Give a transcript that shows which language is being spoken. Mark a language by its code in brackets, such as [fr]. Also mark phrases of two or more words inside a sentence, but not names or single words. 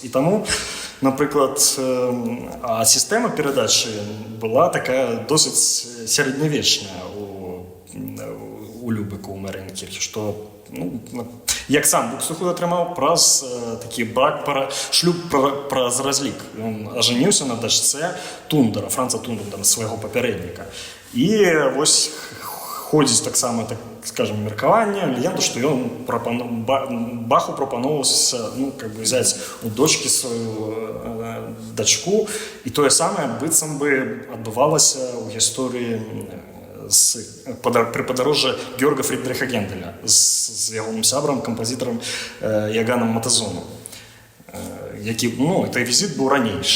[be] І таму, напрыклад, сістэма перадачы была такая досыць сярэднявечная у Любеку, у Марыенкірхе, што, ну, як сам Бухстахуд атрымаў праз такі шлюб праз разлік. Ён ажаніўся на дачцэ Тундара, Франца Тундара, свайго папярэдніка. І вось ходзіць таксама, [ru] так скажем, [be] меркаванне, легенда, што ён Баху прапаноўваўся, ну, [ru] как бы взять [be] у дочкі сваю дачку, і тое самае быццам бы адбывалася ў гісторыі пры падарожжы Георга Фрідриха Генделя з ягоным сябрам, кампазітарам Яганам Матазоном, які, ну, той візіт быў ранейшы.